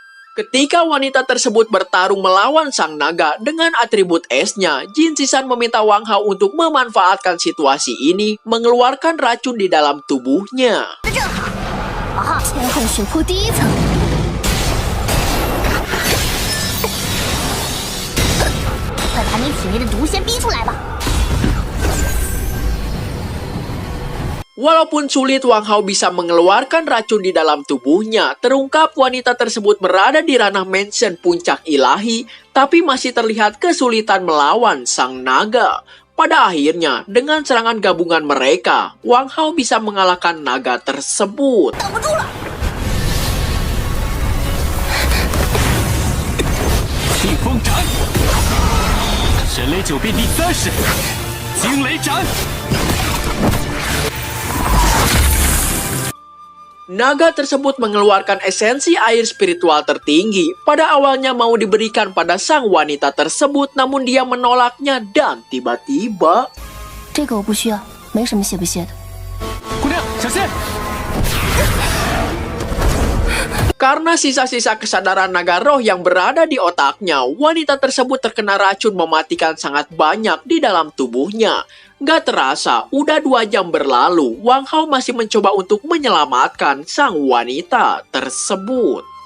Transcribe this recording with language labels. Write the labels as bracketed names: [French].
[Indonesian] Ketika wanita tersebut bertarung melawan sang naga dengan atribut esnya, Jin Zishan meminta Wang Hao untuk memanfaatkan situasi ini, mengeluarkan racun di dalam tubuhnya. [Chinese] 正好，啊，天后血泊第一层。快把你体内的毒先逼出来吧！ [Indonesian] Walaupun sulit Wang Hao bisa mengeluarkan racun di dalam tubuhnya, terungkap wanita tersebut berada di ranah mansion puncak ilahi, tapi masih terlihat kesulitan melawan sang naga. Pada akhirnya, dengan serangan gabungan mereka, Wang Hao bisa mengalahkan naga tersebut. [Chinese] 挡不住了！逆风斩，神雷九变第3式，惊雷斩。 [Indonesian] Naga tersebut mengeluarkan esensi air spiritual tertinggi. Pada awalnya mau diberikan pada sang wanita tersebut, namun dia menolaknya dan tiba-tiba... [Chinese] 这个我不需要，没什么泄不泄的。姑娘，小心！ [Indonesian] Karena sisa-sisa kesadaran naga roh yang berada di otaknya, wanita tersebut terkena racun mematikan sangat banyak di dalam tubuhnya. Gak terasa, udah 2 jam berlalu, Wang Hao masih mencoba untuk menyelamatkan sang wanita tersebut.